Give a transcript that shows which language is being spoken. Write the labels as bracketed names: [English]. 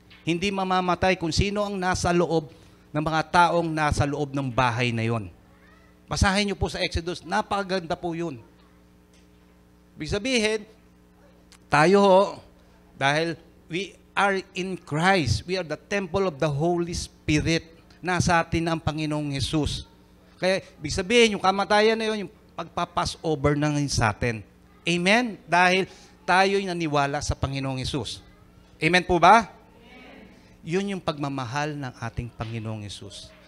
[Filipino] Hindi mamamatay kung sino ang nasa loob ng mga taong nasa loob ng bahay na yon. Basahin niyo po sa Exodus, napakaganda po yun. Ibig sabihin, tayo dahil [English] we are in Christ, we are the temple of the Holy Spirit. [Filipino] Nasa atin ang Panginoong Hesus. Kaya, ibig sabihin, yung kamatayan na yun, yung pagpapass-over na ngayon sa atin. Amen? Dahil tayo'y naniwala sa Panginoong Hesus. Amen po ba? Yun yung pagmamahal ng ating Panginoong Hesus.